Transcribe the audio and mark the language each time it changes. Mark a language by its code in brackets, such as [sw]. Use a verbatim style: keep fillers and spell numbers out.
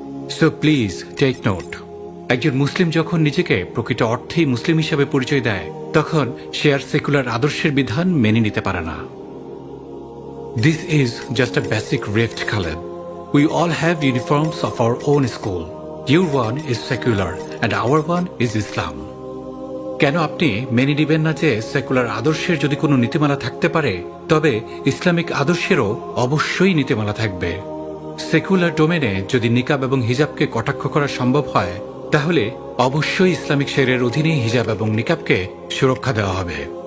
[en] So please take note. [bn] একজন মুসলিম যখন নিজেকে প্রকৃত অর্থেই মুসলিম হিসাবে পরিচয় দেয়, তখন সে আর সেকুলার আদর্শের বিধান মেনে নিতে পারে না। [en] This is just a basic rift Khaled. We all have uniforms of our own school. Your one is secular and our one is Islam. [bn] কেন আপনি মেনে নেবেন না যে সেকুলার আদর্শের যদি কোনো নীতিমালা থাকতে পারে, তবে ইসলামিক আদর্শেরও অবশ্যই নীতিমালা থাকবে? সেকুলার ডোমেনে যদি নিকাব এবং হিজাবকে কটাক্ষ করা সম্ভব হয়, তাহলে অবশ্যই ইসলামিক শরিয়ার অধীনে হিজাব এবং নিকাবকে সুরক্ষা দেওয়া হবে।